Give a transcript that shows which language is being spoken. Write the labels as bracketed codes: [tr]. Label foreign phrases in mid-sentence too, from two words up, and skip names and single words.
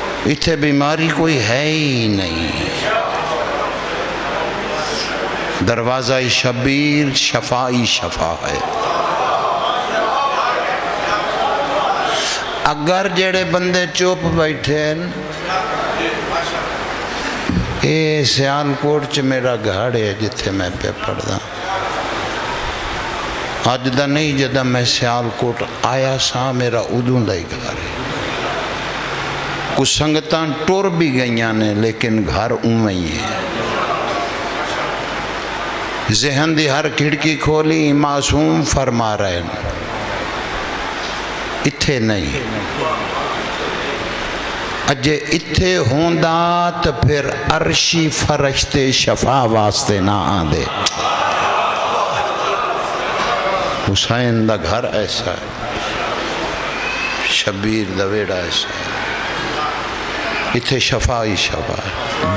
[pa] اتھے بیماری کوئی ہے ہی نہیں. دروازہ شبیر شفائی شفا ہے. اگر جڑے بندے چپ بیٹھے اے سیالکوٹ چ میرا گھر ہے جتھے میں پہ پڑھدا. اج دا نہیں جدہ میں سیالکوٹ آیا سا میرا ادوں دا ہی گھر ہے. کچھ سنگتاں ٹور بھی گئیاں نے لیکن گھر اوویں ہی ہے. ذہن دی ہر کھڑکی کھولی معصوم فرما رہے ہیں اتھے نہیں. اجے اتھے ہوندا تو پھر عرشی فرشتے شفا واسطے نہ آندے. حسین دا گھر ایسا ہے, شبیر دا ویڑا ایسا ہے, اتھے شفا ہی شفا ہے.